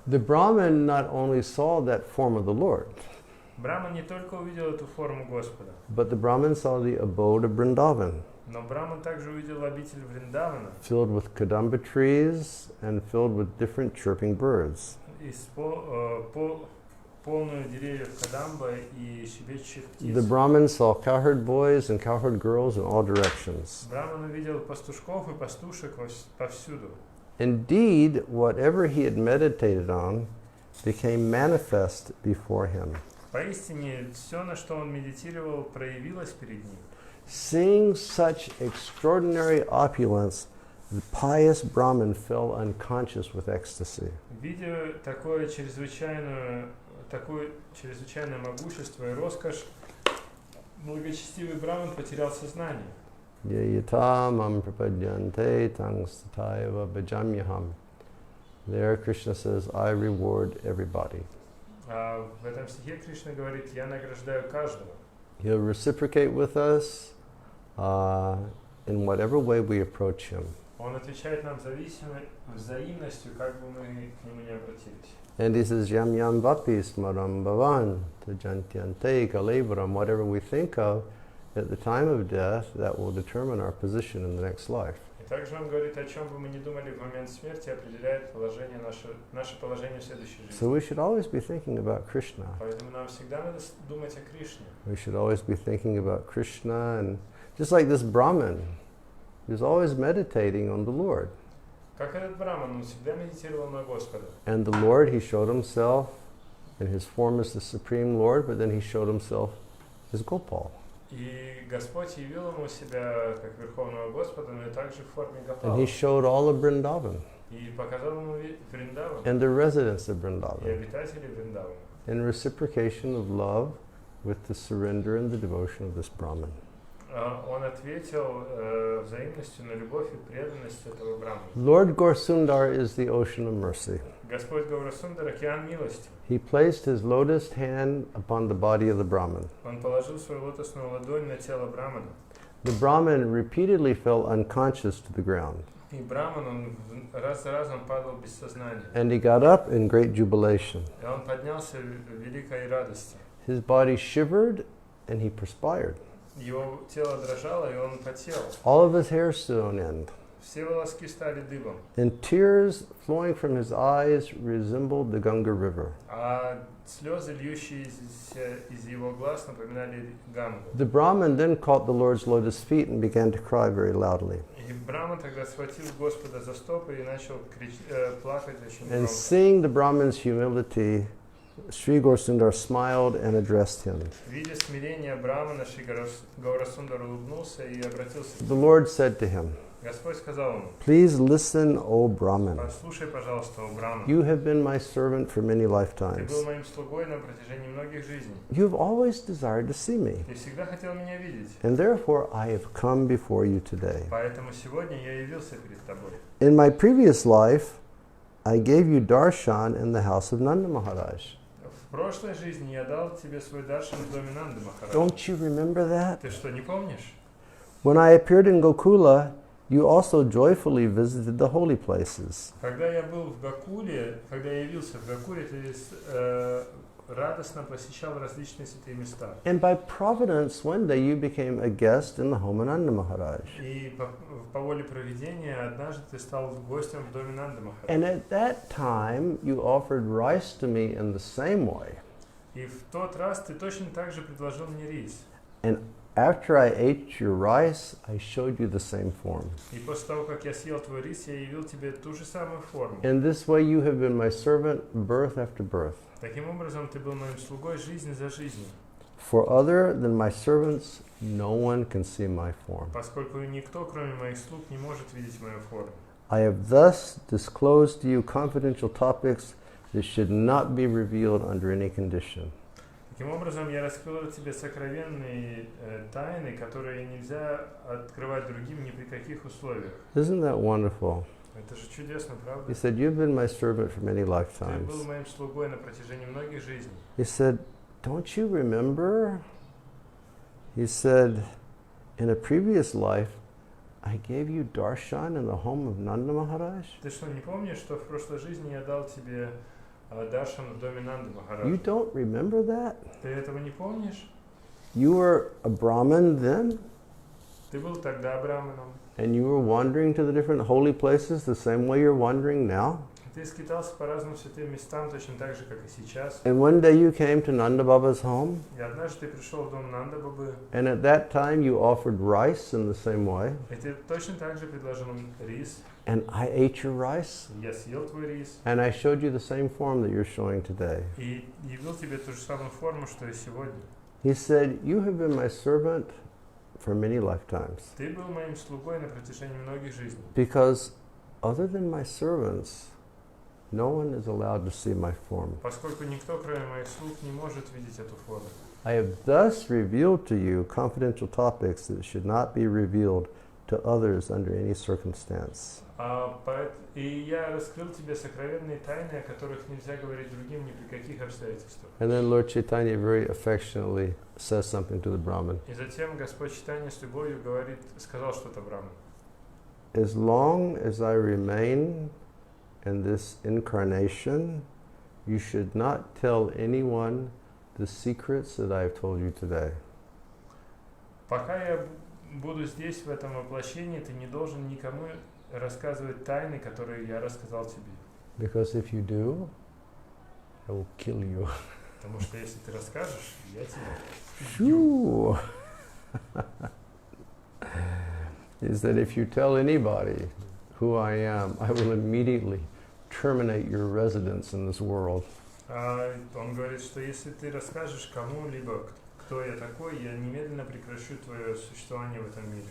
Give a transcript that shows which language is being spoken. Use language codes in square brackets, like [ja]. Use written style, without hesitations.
[en] The Brahmin not only saw that form of the Lord, [ru] Браман не только увидел эту форму Господа, [en] but the Brahmin saw the abode of Vrindavan, [ru] но Браман также увидел обитель Вриндавана, [en] filled with kadamba trees and filled with different chirping birds. [ru] полную деревьев Кадамба и щебечущих птиц. [en] The Brahmin saw cowherd boys and cowherd girls in all directions. [ru] Браман увидел пастушков и пастушек повсюду. [en] Indeed, whatever he had meditated on became manifest before him. [ru] Поистине, все, на что он медитировал, проявилось перед ним. [en] Seeing such extraordinary opulence, the pious Brahmin fell unconscious with ecstasy. [ru] Видя такое чрезвычайное могущество и роскошь, благочестивый Браман потерял сознание. [sa] Yayatamam prapadyante tangstataiva bhajamyaham. [en] There Krishna says, I reward everybody. [ru] В этом стихе Кришна говорит: «Я награждаю каждого». [en] He'll reciprocate with us in whatever way we approach him. [ru] Он отвечает нам взаимностью, как бы мы к нему не обратились. [en] And he says, [sa] yam yam vapis maram bhavan tajantyante kalevaram. [en] Whatever we think of at the time of death, that will determine our position in the next life. [ru] И также он говорит: о чем бы мы ни думали в момент смерти, определяет наше положение в следующей жизни. [en] So we should always be thinking about Krishna. [ru] Поэтому нам всегда надо думать о Кришне. [en] We should always be thinking about Krishna, and just like this Brahmin, he was always meditating on the Lord. [ru] Как этот Браман, он всегда медитировал на Господа. [en] And the Lord, he showed himself in his form as the Supreme Lord, but then he showed himself as Gopal. [ru] И Господь явил ему себя как Верховного Господа, но и также в форме [en] And [ru] Гопала. [en] he showed all of Vrindavan [ru] И показал ему Вриндаван [en] and the residents of [ru] и [en] Vrindavan [ru] обитателей Вриндавана. [en] in reciprocation of love with the surrender and the devotion of this Brahmin. [ru] Он ответил взаимностью на любовь и преданность этого брамана. [en] Lord Gaura is the ocean of mercy. [ru] Господь Гаурасундар — океан милости. [en] He placed his lotus hand upon the body of the Brahmin. [ru] Он положил свою лотосную ладонь на тело брамана. [en] The Brahmin repeatedly fell unconscious to the ground. [ru] И браман, он раз за разом падал без сознания. [en] And he got up in great jubilation. [ru] И он поднялся в великой радости. [en] His body shivered and he perspired. [ru] Его тело дрожало, и он потел. [en] All of his hair stood on end. [ru] Все волоски стали дыбом. [en] And tears flowing from his eyes resembled the Ganga River. [ru] А слезы, льющиеся из его глаз, напоминали Гангу. [en] The Brahmin then caught the Lord's lotus feet and began to cry very loudly. [ru] И Браман тогда схватил Господа за стопы и начал плакать очень [en] And [ru] громко. [en] seeing the Brahmin's humility, Sri Gaura smiled and addressed him. [ru] Видя смирение Брамана, Шри Гаурасундар улыбнулся и обратился к [en] The [ru] нему. [en] Lord said to him, [ru] Господь сказал ему: [en] "Please listen, O Brahmin. [ru] послушай, пожалуйста, о Браман. [en] You have been my servant for many [ru] Ты [en] lifetimes. [ru] был моим слугой на протяжении многих жизней. [en] You have always desired to see me, [ru] Ты всегда хотел меня видеть. [en] and therefore I have come before you today. [ru] Поэтому сегодня я явился перед тобой. [en] In my previous life, I gave you darshan in the house of Nanda Maharaj. [ru] В прошлой жизни я дал тебе свой даршан в доме Нанды Махараджа. [en] Don't you remember that? [ru] Ты что, не помнишь? [en] When I appeared in Gokula, you also joyfully visited the holy places. [ru] Когда я был в Гакуле, когда я явился в Гакуле, ты радостно посещал различные святые места. [en] And by providence, one day you became a guest in the home of Nanda Maharaj. [ru] И по воле провидения однажды ты стал гостем в доме Нанды Махараджа. [en] And at that time, you offered rice to me in the same way. [ru] И в тот раз ты точно так же предложил мне рис. [en] And after I ate your rice, I showed you the same form. [ru] И после того, как я съел твой рис, я явил тебе ту же самую форму. [en] In this way, you have been my servant birth after birth. [ru] Таким образом, ты был моим слугой жизнь за жизнью. [en] For other than my servants, no one can see my form. [ru] Поскольку никто, кроме моих слуг, не может видеть мою форму. [en] I have thus disclosed to you confidential topics that should not be revealed under any condition. [ru] Таким образом, я раскрыл тебе сокровенные тайны, которые нельзя открывать другим ни при каких условиях. [en] Isn't that wonderful? [ru] Это же чудесно, правда? [en] He said, you've been my servant for many [ru] Ты [en] lifetimes. [ru] был моим слугой на протяжении многих жизней. [en] He said, don't you remember? He said, in a previous life, I gave you darshan in the home of Nanda Maharaj. [ru] Ты что, не помнишь, что в прошлой жизни я дал тебе даршан в доме Нанды [en] You [ru] Махараджа? [en] don't remember that? [ru] Ты этого не помнишь? [en] You were a Brahmin then, [ru] Ты был тогда браманом. [en] and you were wandering to the different holy places the same way you're wandering now. [ru] Ты скитался по разным святым местам, точно так же, как и сейчас. [en] And one day you came to Nanda Baba's home, [ru] И однажды ты пришел в дом Нанда Бабы, [en] and at that time you offered rice in the same way, [ru] и ты точно так же предложил им рис. [en] and I ate your rice, [ru] Я съел твой рис [en] and I showed you the same form that you're showing today. [ru] и явил тебе ту же самую форму, что и сегодня. [en] He said, you have been my servant for many lifetimes, [ru] Ты был моим слугой на протяжении многих жизней. [en] because other than my servants, no one is allowed to see my form. [ru] Поскольку никто, кроме моих слуг, не может видеть эту форму. [en] I have thus revealed to you confidential topics that should not be revealed to others under any circumstance. [ru] И я раскрыл тебе сокровенные тайны, о которых нельзя говорить другим ни при каких обстоятельствах. [en] And then Lord Chaitanya very affectionately says something to the Brahmin. [ru] И затем Господь Чайтанья с любовью сказал что-то Браману. [en] As long as I remain in this incarnation, you should not tell anyone the secrets that I have told you today. [ru] Пока я буду здесь, в этом воплощении, ты не должен никому рассказывать тайны, которые я рассказал тебе. [en] Because if you do, I will kill you. [ru] Потому что если ты расскажешь, я тебя [en] Shoo! Is that if you tell anybody who I am, I will immediately terminate your residence in this world. [ru] Он говорит, что если ты расскажешь кому-либо, кто я такой, я немедленно прекращу твое существование в этом мире.